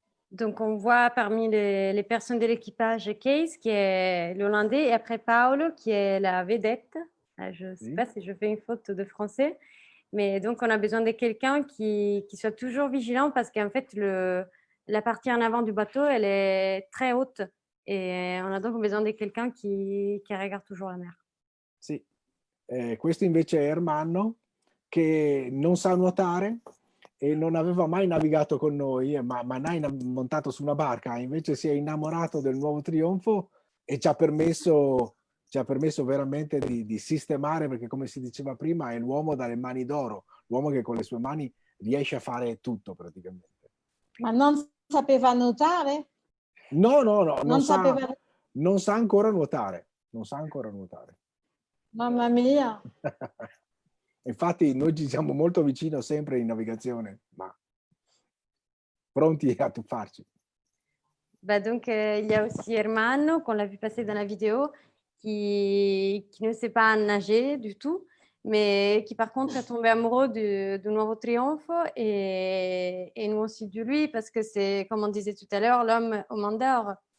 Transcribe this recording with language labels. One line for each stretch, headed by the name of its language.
French: Donc, on voit parmi les personnes de l'équipage Case, qui est l'Hollandais, et après Paolo, qui est la vedette. Je ne sais pas si je fais une faute de français, mais donc on a besoin de quelqu'un qui soit toujours vigilant, parce qu'en fait, la partie en avant du bateau, elle est très haute, et on a donc besoin de quelqu'un qui regarde toujours la mer.
Italian: Sì, questo invece è Ermanno, che non sa nuotare e non aveva mai navigato con noi, ma mai montato su una barca. Invece si è innamorato del Nuovo Trionfo e ci ha permesso veramente di sistemare, perché come si diceva prima è l'uomo dalle mani d'oro, l'uomo che con le sue mani riesce a fare tutto praticamente. Ma non sapeva nuotare? No, non sa ancora nuotare. Non sa ancora nuotare. Mamma mia. Infatti noi ci siamo molto vicino sempre in navigazione, ma pronti
French: à
Italian: tuffarci.
French: Bah donc, il y a aussi Herman, qu'on l'a vu passer dans la vidéo, qui ne sait pas nager du tout, mais qui par contre est tombé amoureux du Nuovo Trionfo et nous aussi de lui, parce que c'est, comme on disait tout à l'heure, l'homme aux mains d'or.